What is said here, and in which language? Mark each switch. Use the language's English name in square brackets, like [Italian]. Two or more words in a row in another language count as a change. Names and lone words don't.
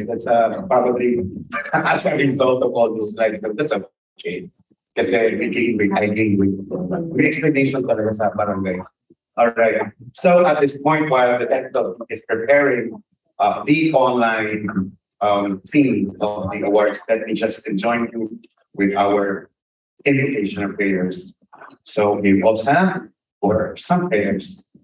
[English] That's probably as a result of all those slides. That's okay. Kasi we gain weight, I gain weight. [Filipino] May explanation talaga sa barangay. [English] All right. So at this point, while the technical is preparing the online theme of the awards, let me just join you with our invocation of prayers. So we all stand for some prayers.